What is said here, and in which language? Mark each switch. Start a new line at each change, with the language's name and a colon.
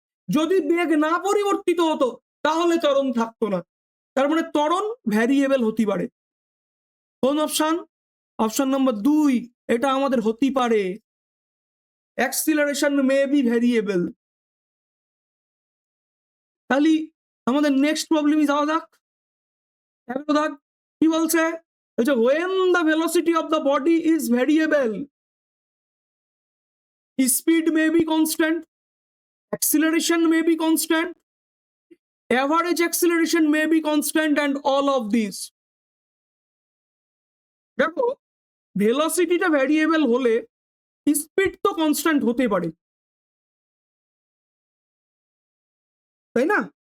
Bangla: যদি বেগ না পরিবর্তিত হতো তাহলে ত্বরণ থাকতো না, তার মানে ত্বরণ ভ্যারিয়েবল হতে পারে। কোন অপশন? অপশন নম্বর 2, এটা আমাদের হতে পারে,
English: Acceleration may be variable.
Bangla: তাহলে আমাদের নেক্সট প্রবলেমে যাওয়া যাক। কি বলছে?
English: when the velocity of the body is variable, speed may be constant, acceleration may be constant, average acceleration may be constant, and all of these.
Bangla: দেখো ভেলোসিটিটা ভ্যারিয়েবল হলে speed তো কনস্ট্যান্ট হতে পারে, তাই না?